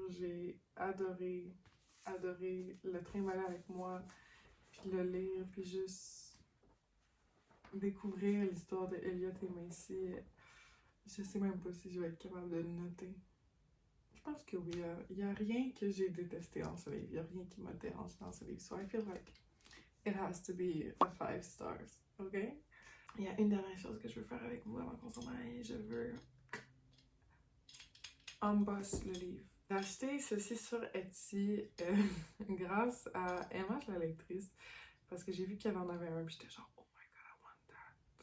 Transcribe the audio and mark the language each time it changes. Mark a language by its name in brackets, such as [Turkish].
[French] J'ai adoré le trimballer avec moi, puis le lire, puis juste découvrir l'histoire de Elliot et Macy. Je sais même pas si je vais être capable de le noter. Je pense que oui, il n'y a rien que j'ai détesté dans ce livre. Il n'y a rien qui m'a dérangé dans ce livre. [English] So I feel like it has to be a 5 stars, ok? [French] Il y a une dernière chose que je veux faire avec vous avant qu'on s'en aille. Je veux unboss le livre. J'ai acheté ceci sur Etsy grâce à Emma, la lectrice, parce que j'ai vu qu'elle en avait un, puis j'étais genre, [English] oh my god, I want that.